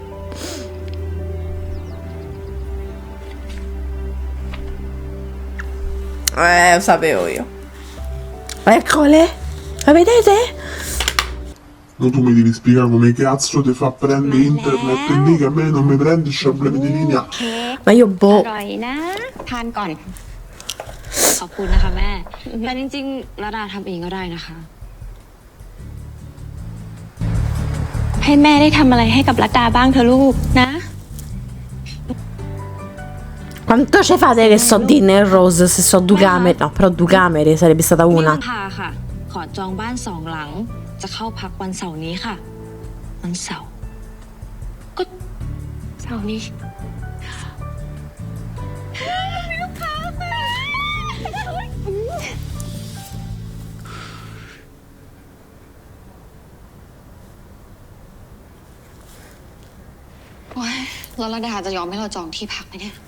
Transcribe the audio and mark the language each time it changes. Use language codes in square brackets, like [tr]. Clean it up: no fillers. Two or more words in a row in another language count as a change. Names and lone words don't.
[it] Lo sapevo io. Eccole. La vedete? No, tu mi devi spiegare come cazzo ti fa prendere internet e lì che a me non mi prendi i problemi di linea. Ma io [th] อ [it] boh. [th] ร่อยนะ ทานก่อน ขอบคุณนะคะแม่ แต่จริงๆระดาทำเองก็ได้นะคะ ให้แม่ได้ทำอะไรให้กับรัตดาบ้างเถอะลูกนะ [it] Quanto ci fate che so Dinner e Rose se so 2 camere? No, però 2 camere sarebbe stata [th] นี่ [it] una. [th] ลำพาค่ะ ขอจองบ้าน2 หลัง จะเข้าพักวันเสาร์นี้ค่ะ วันเสาร์ ก็เสาร์นี้ โอ๊ยแล้วระดาจะยอมให้เราจองที่พักไหมเนี่ย